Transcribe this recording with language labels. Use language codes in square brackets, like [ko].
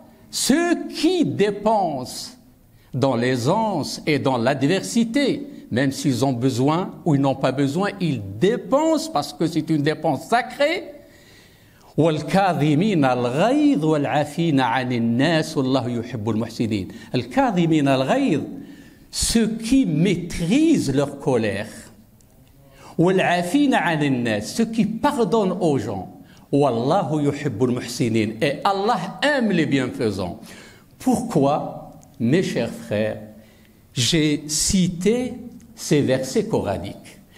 [fr] Ceux qui dépensent dans l'aisance et dans l'adversité, même s'ils ont besoin ou ils n'ont pas besoin, ils dépensent parce que c'est une dépense sacrée. [ar] والكاظمين الغيظ والعافين عن الناس والله يحب المحسنين. الكاظمين الغيظ, [fr] ceux qui maîtrisent leur colère. [ar] والعافين عن الناس, [fr] ceux qui pardonnent aux gens. [ar] والله يحب المحسنين. [fr] Et Allah aime les bienfaisants. Pourquoi, mes chers frères, j'ai cité ces versets coraniques?